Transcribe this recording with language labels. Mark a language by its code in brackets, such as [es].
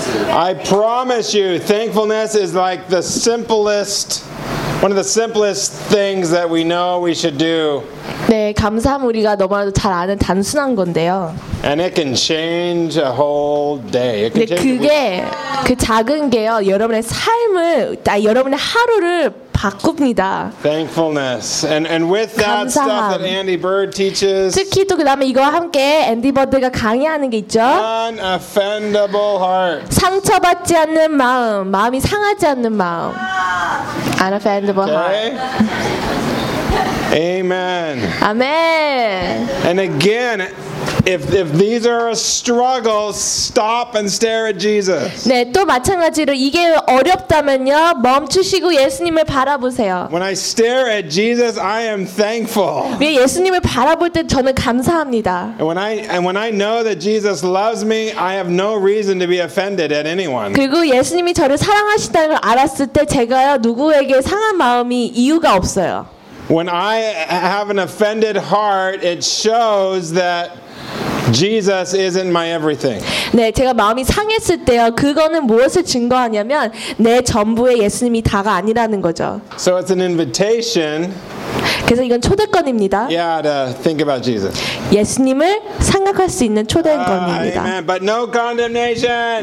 [en] I promise you, thankfulness is like the simplest, one of the simplest things that we know we should do. [ko] 네, 감사함 우리가 너무나도 잘 아는 단순한 건데요. [en] And it can change a whole day. It can [ko] 네, 그게 그 작은 게요, 여러분의 삶을, 여러분의 하루를 바꿉니다. [en] Thankfulness. And with that Stuff that Andy Bird teaches. [ko] 특히 또 그다음에 이거와 함께 앤디 버드가 강의하는 게 있죠. [en] Unoffendable heart. [ko] 상처받지 않는 마음, 마음이 상하지 않는 마음. [en] Unoffendable okay. heart. Amen. Amen. And again, If these are a struggle, stop and stare at Jesus. [ko] 네, 또 마찬가지로 이게 어렵다면요, 멈추시고 예수님을 바라보세요. [en] When I stare at Jesus, I am thankful. [ko] 왜 예수님을 바라볼 때 저는 감사합니다. [en] And when I know that Jesus loves me, I have no reason to be offended at anyone. [ko] 그리고 예수님이 저를 사랑하신다는 걸 알았을 때 제가 누구에게 상한 마음이 이유가 없어요. [en] When I have an offended heart, it shows that Jesus isn't my everything. [ko] 네, 제가 마음이 상했을 때요. 그거는 무엇을 증거하냐면 내 전부의 예수님이 다가 아니라는 거죠. [en] So it's an invitation. [ko] 그래서 이건 초대권입니다. [en] Yeah, to think about Jesus. [ko] 예수님을 생각할 수 있는 초대권입니다. [en] Amen. But no condemnation.